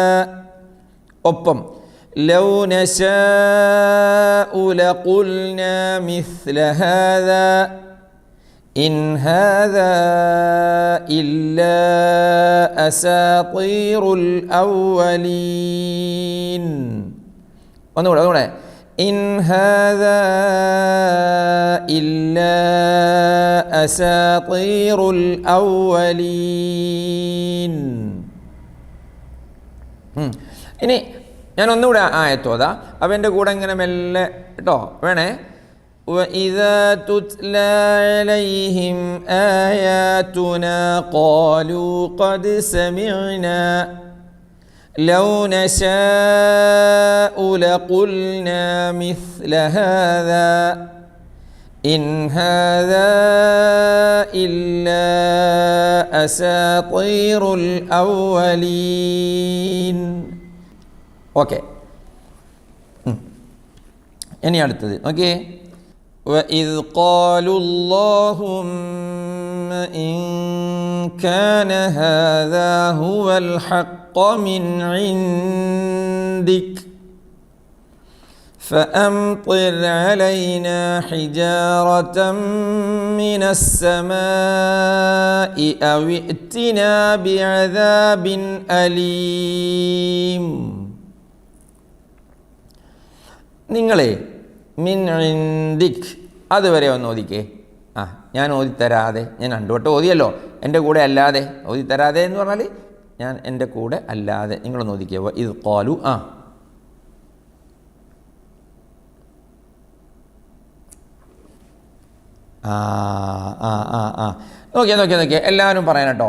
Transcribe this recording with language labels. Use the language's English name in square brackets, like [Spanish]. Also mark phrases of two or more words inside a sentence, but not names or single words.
[Arabic] ഒപ്പം لو نشاء لقلنا مثل هذا إن هذا إلا أساطير الأولين. ഒന്നുകൂടെ إن هذا إلا أساطير الأولين. [Malayalam] ഇനി ഞാൻ ഒന്നുകൂടെ ആയത്തോതാ, അപ്പം എൻ്റെ കൂടെ ഇങ്ങനെ മെല്ലെ കേട്ടോ വേണേ. [Arabic] وإذا تتلى عليهم آياتنا قالوا قد سمعنا لو نشاء لقلنا مثل هذا إن هذا إلا أساطير الأولين. [Malayalam] ഓക്കെ, ഇനി അടുത്തത് നോക്കിയേ. [Arabic] وإذ قالوا اللهم إن كان هذا هو الحق من عندك فأمطر علينا حجارة من السماء أو ائتنا بعذاب أليم. [Malayalam] നിങ്ങളെ [Arabic] من عندك [Malayalam] അതുവരെ ഒന്ന് ഓദിക്കേ. ഞാൻ ഓതിത്തരാതെ, ഞാൻ രണ്ടു വട്ടം ഓതിയല്ലോ, എൻ്റെ കൂടെ അല്ലാതെ ഓതിത്തരാതെ എന്ന് പറഞ്ഞാൽ ഞാൻ എൻ്റെ കൂടെ അല്ലാതെ. നിങ്ങളൊന്ന് ഓദിക്കുക. ഇത് ഖാലു നോക്കിയാ എല്ലാവരും പറയാൻ കേട്ടോ.